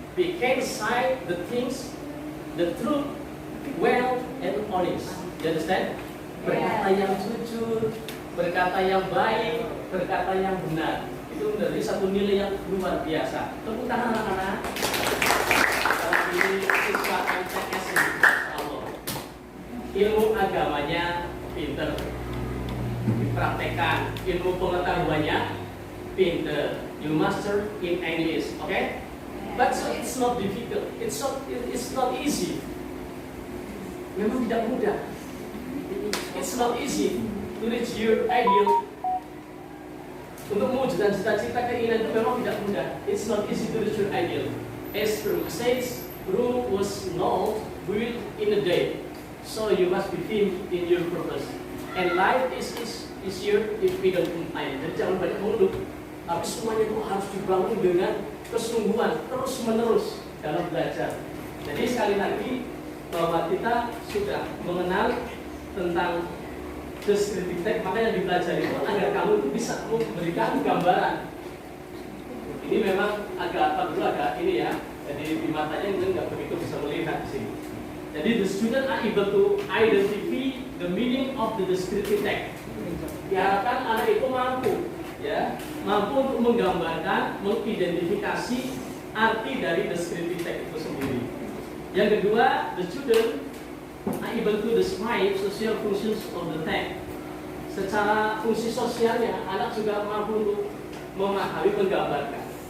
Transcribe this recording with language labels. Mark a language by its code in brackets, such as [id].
[en] We can say the things, the truth, well and honest. You understand? [id] Berkata yang jujur, berkata yang baik, berkata yang benar. Itu menjadi satu nilai yang luar biasa. Tepuk tangan anak-anak. Ini siswa MTS Allah. Ilmu agamanya pinter, dipraktekkan. Ilmu pengetahuannya pinter. [en] You master in English, okay? But so it's not difficult. It's not easy. [id] Memang tidak mudah. [en] It's not easy to reach your ideal. [id] Untuk mewujudkan cita-cita keinginan itu memang tidak mudah. [en] It's not easy to reach your ideal. As Rome says, Rome was not built in a day. So you must be firm in your purpose. And life is easier if we don't complain. [id] Jadi jangan banyak mengeluh. Tapi semuanya itu harus dibangun dengan kesungguhan terus menerus dalam belajar. Jadi sekali lagi bahwa kita sudah mengenal tentang descriptive text, maka yang dipelajari itu agar kamu itu bisa memberikan gambaran. Ini memang agak ini ya. Jadi di matanya mungkin nggak begitu bisa melihat di sini. [en] Jadi the student are able to identify the meaning of the descriptive text. [id] Diharapkan anak itu mampu, ya, mampu untuk menggambarkan, mengidentifikasi arti dari descriptive text itu sendiri. Yang kedua, [en] the student are able to describe social functions of the text. [id] Secara fungsi sosialnya, anak juga mampu untuk memahami, menggambarkan.